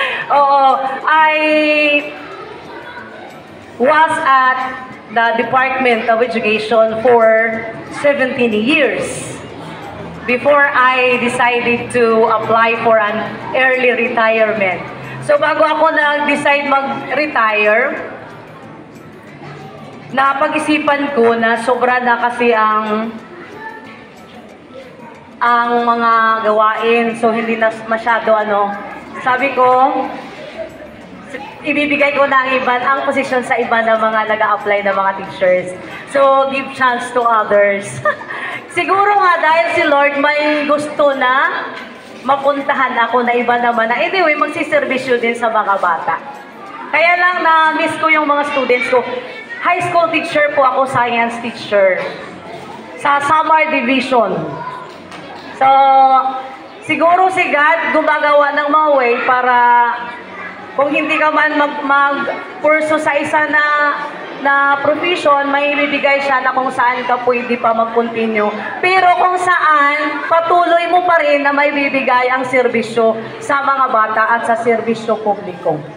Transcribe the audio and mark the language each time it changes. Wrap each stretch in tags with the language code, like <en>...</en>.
<en>Oo, I was at the Department of Education for 17 years before I decided to apply for an early retirement.</en> <tl>So bago ako nag-decide mag-retire, napag-isipan ko na sobra na kasi ang mga gawain, so hindi na masyado sabi ko, ibibigay ko na ang posisyon sa iba ng mga nag-a-apply na mga teachers.</tl> <en>So, give chance to others.</en> <tl>Siguro nga dahil si Lord may gusto na mapuntahan ako na iba naman na anyway, magsiservisyo din sa mga bata. Kaya lang na-miss ko yung mga students ko. High school teacher po ako, science teacher. Sa Samar Division. So, siguro si God gumagawa ng mga way para kung hindi ka man mag-purso sa isa na profession, may ibibigay siya na kung saan ka pwede pa mag-continue. Pero kung saan, patuloy mo pa rin na may bibigay ang serbisyo sa mga bata at sa serbisyo publiko.</tl>